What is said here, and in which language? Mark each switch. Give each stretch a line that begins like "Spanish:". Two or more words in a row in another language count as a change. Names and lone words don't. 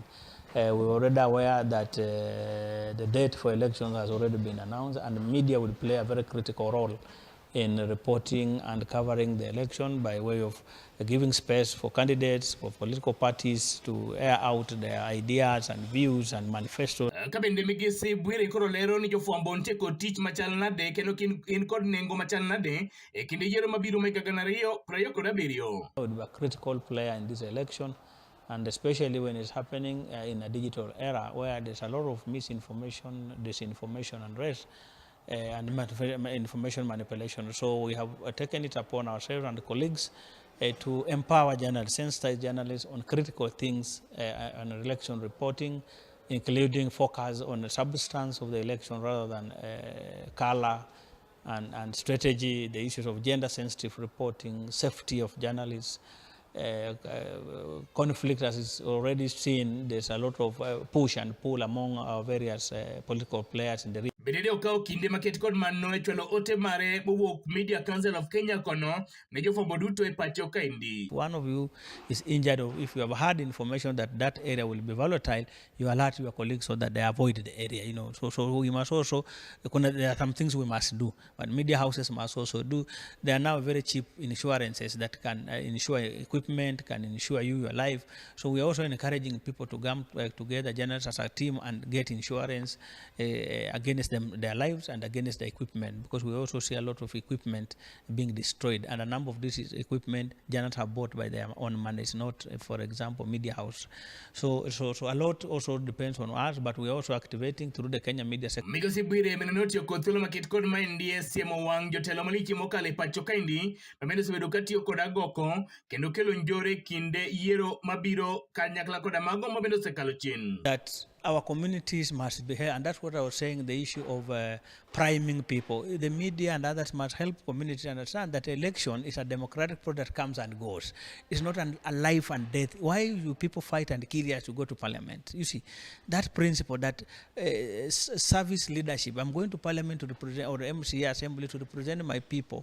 English: We're already aware that the date for elections has already been announced, and the media will play a very critical role in reporting and covering the election by way of giving space for candidates, for political parties to air out their ideas and views and manifestos.
Luo (Kenya and Tanzania): Kabende migisi bwire koro lero ni jofwambo nteko tich machal nade kendo in kod nengo machal nade e kinde yiero mabiro ma 2027.
English: I would be a critical player in this election, and especially when it's happening in a digital era where there's a lot of misinformation, disinformation, and rest. And information manipulation. So we have taken it upon ourselves and colleagues to empower journalists, sensitize journalists on critical things on election reporting, including focus on the substance of the election rather than color and strategy, the issues of gender-sensitive reporting, safety of journalists, conflict as is already seen. There's a lot of push and pull among our various political players in the region.
Luo (Kenya and Tanzania): Bedede okao kinde maket kod mano e chwalo ote mare bowuok Media Council of Kenya kono ne jofwambo duto e pacho kaendi.
English: One of you is injured, or if you have had information that that area will be volatile, you alert your colleagues so that they avoid the area. You know, so we must also, there are some things we must do, but media houses must also do. There are now very cheap insurances that can insure equipment, can insure you your life. So we are also encouraging people to come together, journalists as a team, and get insurance against their lives and against the equipment, because we also see a lot of equipment being destroyed, and a number of this equipment journalists have bought by their own money. It's not, for example, media house. So a lot also depends on us, but we are also activating through the Kenya media sector.
Luo (Kenya and Tanzania): Migosi Bwire menonotio kothuolo maket kod maendi siemo wang jotelo malich mokale pacho kaendi mamendo osebedo katiyo kod agoko kendo kelo njore kinde yiero mabiro kanyakla koda mago mabendo osekalo chien.
English: That our communities must be here, and that's what I was saying, the issue of priming people. The media and others must help communities understand that election is a democratic process that comes and goes. It's not a life and death. Why do people fight and kill us to go to parliament? You see, that principle, that service leadership, I'm going to parliament to represent, or the MCA assembly to represent my people.